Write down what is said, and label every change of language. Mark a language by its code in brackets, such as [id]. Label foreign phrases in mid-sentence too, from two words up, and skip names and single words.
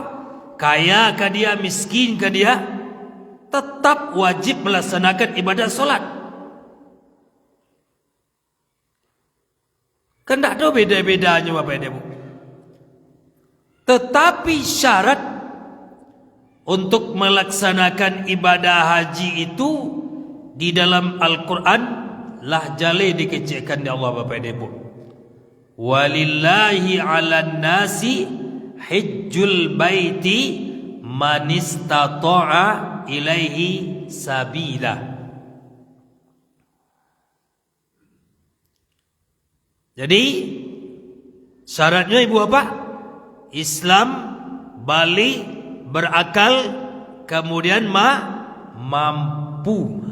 [id] Kaya ke dia, miskin ke dia, tetap wajib melaksanakan ibadah solat. Kan tak ada beda-bedanya Bapak Ibu. Tetapi syarat untuk melaksanakan ibadah haji itu di dalam Al-Quran lah jale dikecilkan di Allah Bapak Ibu. [ar] ولله على الناس حج البيت من استطاع إليه سبيلا. [id] Jadi syaratnya Ibu Bapak, Islam, balik, berakal, kemudian mampu.